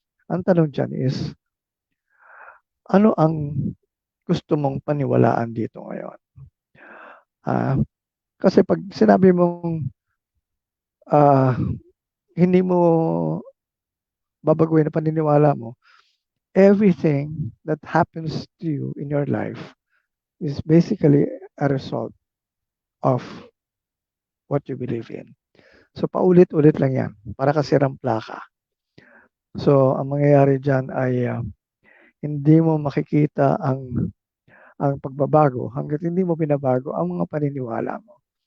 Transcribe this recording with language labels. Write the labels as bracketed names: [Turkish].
[Filipino] Ang tanong dyan is, ano ang gusto mong paniwalaan dito ngayon? Kasi pag sinabi mong hindi mo babaguhin ang paniniwala mo, [English] everything that happens to you in your life is basically a result of what you believe in. [Filipino] So paulit-ulit lang yan, para kasirang plaka. So ang mangyayari dyan ay hindi mo makikita ang pagbabago hangga't hindi mo binabago ang mga paniniwala mo.